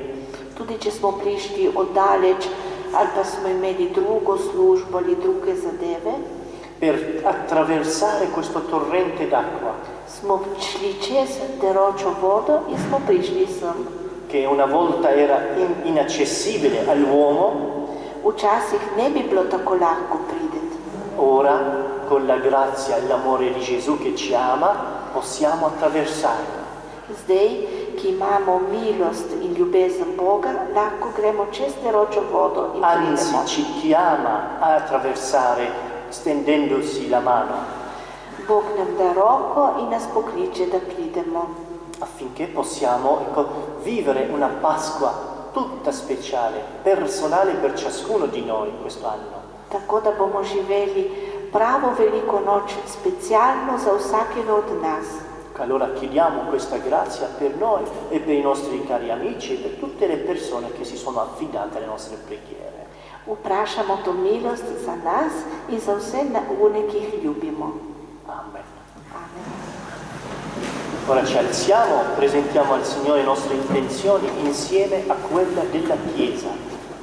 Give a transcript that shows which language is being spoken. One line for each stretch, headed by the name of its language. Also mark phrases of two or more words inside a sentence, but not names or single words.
Slovenian: Tudi če smo prišli oddaleč, ali pa smo imeli drugo službo ali druge zadeve,
Italian: per attraversare questo torrente d'acqua.
Slovenian: Smo šli čez teročo vodo in smo prišli sem.
Italian: Che una volta era inaccessibile all'uomo,
Slovenian: včasih ne bi bilo tako lahko prideti.
Italian: Ora, con la grazia e l'amore di Gesù che ci ama, possiamo attraversarlo.
Slovenian: Zdaj, ki imamo milost in ljubezen Boga, lahko gremo čez teročo vodo in pridemo.
Italian: Anzi, ci chiama a attraversare stendendosi la mano.
Slovenian: Bog nam da roko in nas pokliče, da pridemo.
Italian: Affinché possiamo vivere una Pasqua tutta speciale, personale per ciascuno di noi quest'anno.
Slovenian: Tako da bomo živeli pravo veliko noč, specialno za vsakega od nas.
Italian: Allora chiediamo questa grazia per noi e per i nostri cari amici e per tutte le persone che si sono affidate alle nostre preghiere.
Slovenian: Vprašamo to milost za nas in za vse one, ki jih ljubimo. Amen. Amen.
Italian: Ora ci alziamo, presentiamo al Signore le nostre intenzioni insieme a quella della Chiesa.